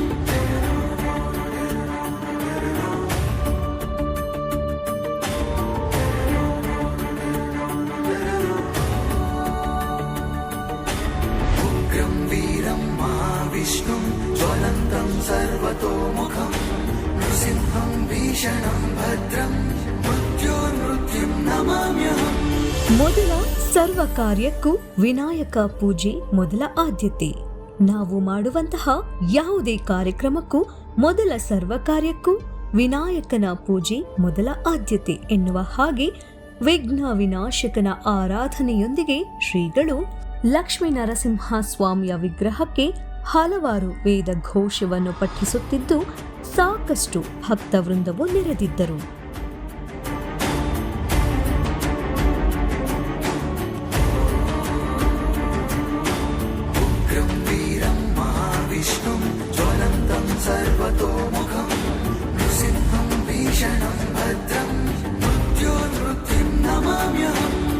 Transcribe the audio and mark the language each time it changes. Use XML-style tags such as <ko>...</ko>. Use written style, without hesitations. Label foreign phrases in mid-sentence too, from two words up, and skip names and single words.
<sa>विष्णुं ज्वलन्तं सर्वतोमुखं नृसिंहं भीषणं भद्रं मृत्योर्मृत्युं नमाम्यहम्</sa> <kn>ಮೊದಲ ಸರ್ವ ಕಾರ್ಯಕ್ಕೂ ವಿನಾಯಕ ಪೂಜೆ ಮೊದಲ ಆದ್ಯತೆ. ನಾವು ಮಾಡುವಂತಹ ಯಾವುದೇ ಕಾರ್ಯಕ್ರಮಕ್ಕೂ ಮೊದಲ ಸರ್ವ ಕಾರ್ಯಕ್ಕೂ ವಿನಾಯಕನ ಪೂಜೆ ಮೊದಲ ಆದ್ಯತೆ ಎನ್ನುವ ಹಾಗೆ ವಿಘ್ನ ವಿನಾಶಕನ ಆರಾಧನೆಯೊಂದಿಗೆ ಶ್ರೀಗಳು ಲಕ್ಷ್ಮೀ ನರಸಿಂಹ ಸ್ವಾಮಿಯ ವಿಗ್ರಹಕ್ಕೆ ಹಲವಾರು ವೇದ ಘೋಷವನ್ನು ಪಠಿಸುತ್ತಿದ್ದು ಸಾಕಷ್ಟು ಭಕ್ತವೃಂದವು ನೆರೆದಿದ್ದರು.</kn> <sa>उग्रं वीरं महाविष्णुं ज्वलन्तं सर्वतोमुखं नृसिंहं भीषणं भद्रं मृत्योर्मृत्युं नमाम्यहम्</sa>